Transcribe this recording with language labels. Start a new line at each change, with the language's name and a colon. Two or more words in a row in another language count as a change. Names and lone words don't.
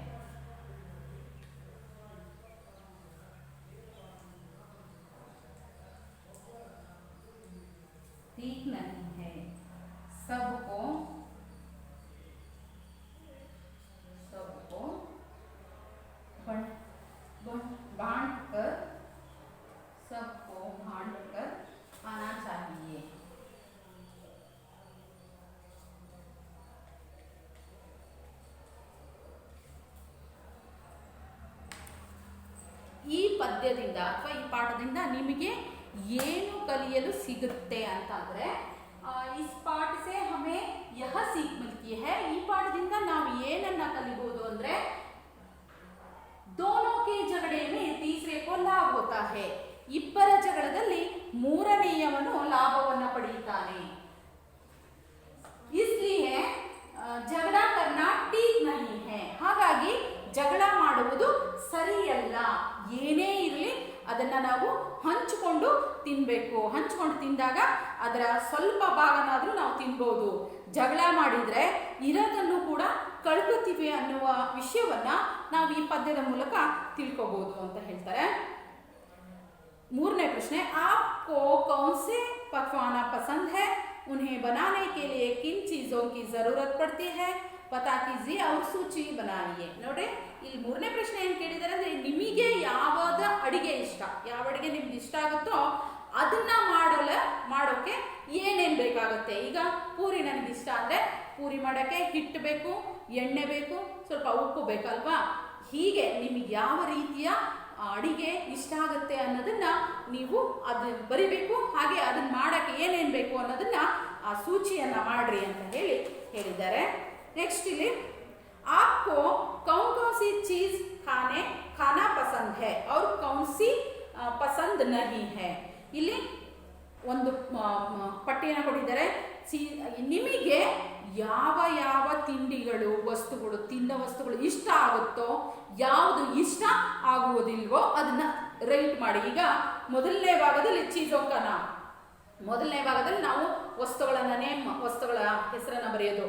Hindi: सबको बांट कर आना चाहिए।
Kannada: ಈ ಪದ್ಯದಿಂದ ಅಥವಾ ಈ ಪಾಠದಿಂದ ನಿಮಗೆ ಏನು ಕಲಿಯಲು ಸಿಗುತ್ತೆ ಅಂತಂದ್ರೆ
Hindi: इस पाठ से हमें यह सीख मिलती है।
Kannada: ಈ ಪಾಠದಿಂದ ನಾವು ಏನನ್ನ ಕಲಿಬಹುದು ಅಂದ್ರೆ
Hindi: दोनों के झगड़े में तीसरे को लाभ होता है।
Kannada: ಇಬ್ಬರ ಜಗಳದಲ್ಲಿ ಮೂರನೆಯವನು ಲಾಭವನ್ನು ಪಡೆಯುತ್ತಾನೆ।
Hindi: इसलिए झगड़ा करना ठीक नहीं है।
Kannada: ಹಾಗಾಗಿ ಜಗಳ ಮಾಡುವುದು ಸರಿಯಲ್ಲ। ಏನೇ ಇರಲಿ ಅದನ್ನ ನಾವು ಹಂಚಿಕೊಂಡು ತಿನ್ನಬೇಕು। ಹಂಚಿಕೊಂಡು ತಿಂದಾಗ ಅದರ ಸ್ವಲ್ಪ ಭಾಗನಾದರೂ ನಾವು ತಿನ್ಬಹುದು। ಜಗಳ ಮಾಡಿದ್ರೆ ಇರೋದನ್ನು ಕೂಡ ಕಳ್ಕೊತೀವಿ ಅನ್ನುವ ವಿಷಯವನ್ನ ನಾವು ಈ ಪದ್ಯದ ಮೂಲಕ ತಿಳ್ಕೋಬಹುದು ಅಂತ ಹೇಳ್ತಾರೆ। ಮೂರನೇ ಪ್ರಶ್ನೆ,
Hindi: आपको कौन से पकवान पसंद है? उन्हें बनाने के लिए किन चीजों की जरूरत पड़ती है? पता कीजिए और सूची बनाइए।
Kannada: ನೋಡಿ ಇಲ್ಲಿ ಮೂರನೇ ಪ್ರಶ್ನೆ ಏನು ಕೇಳಿದ್ದಾರೆ ಅಂದ್ರೆ ನಿಮಗೆ ಯಾವಾದ ಅಡಿಗೆ ಇಷ್ಟ, ಯಾವ ಅಡಿಗೆ ನಿಮ್ಗೆ ಇಷ್ಟ ಆಗುತ್ತೋ ಅದನ್ನ ಮಾಡೋಕೆ ಏನೇನು ಬೇಕಾಗುತ್ತೆ। ಈಗ ಪೂರಿ ನನಗೆ ಇಷ್ಟ ಅಂದ್ರೆ ಪೂರಿ ಮಾಡೋಕ್ಕೆ ಹಿಟ್ಟು ಬೇಕು, ಎಣ್ಣೆ ಬೇಕು, ಸ್ವಲ್ಪ ಉಪ್ಪು ಬೇಕಲ್ವಾ। ಹೀಗೆ ನಿಮಗೆ ಯಾವ ರೀತಿಯ ಅಡಿಗೆ ಇಷ್ಟ ಆಗುತ್ತೆ ಅನ್ನೋದನ್ನ ನೀವು ಅದು ಬರಿಬೇಕು. ಹಾಗೆ ಅದನ್ನ ಮಾಡಕ್ಕೆ ಏನೇನು ಬೇಕು ಅನ್ನೋದನ್ನ ಆ ಸೂಚಿಯನ್ನ ಮಾಡ್ರಿ ಅಂತ ಹೇಳಿದ್ದಾರೆ. ನೆಕ್ಸ್ಟ್ ಇಲ್ಲಿ
Hindi: आपको कौन कौन सी चीज खाना पसंद है और कौन सी पसंद नहीं है.
Kannada: ಇಲ್ಲಿ ಒಂದು ಪಟ್ಟಿಯನ್ನು ಕೊಟ್ಟಿದ್ದಾರೆ. ನಿಮಗೆ ಯಾವ ಯಾವ ತಿಂಡಿಗಳು ವಸ್ತುಗಳು ತಿನ್ನೋ ವಸ್ತುಗಳು ಇಷ್ಟ ಆಗುತ್ತೋ, ಯಾವುದು ಇಷ್ಟ ಆಗುವುದಿಲ್ವೋ ಅದನ್ನ ರೈಟ್ ಮಾಡಿ. ಈಗ ಮೊದಲನೇ ಭಾಗದಲ್ಲಿ ಚೀಜೋಕನ ಮೊದಲನೇ ಭಾಗದಲ್ಲಿ ನಾವು ವಸ್ತುಗಳ ಹೆಸರನ್ನ ಬರೆಯೋದು.